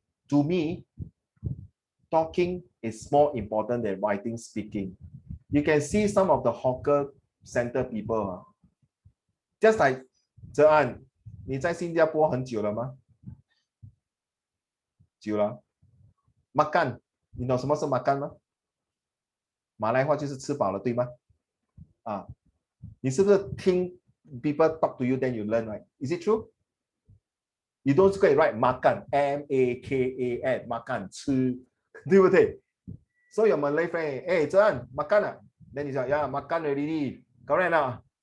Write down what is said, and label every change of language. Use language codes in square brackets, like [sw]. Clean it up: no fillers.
[en] To me, talking is more important than writing, speaking. You can see some of the hawker center people, just like Zhe-An, [zh] 你在新加坡很久了吗？久了。 Makan， 你懂什么是 makan 吗？马来话就是吃饱了，对吗？啊，你是不是听 [en] people talk to you then you learn, right? Is it true? You don't go and write makan, M-A-K-A-N, makan [zh] 吃，对不对？ [en] So your Malay friend, hey, Zhe-An, makan 啊 Then you say, yeah, makan already. Correct now.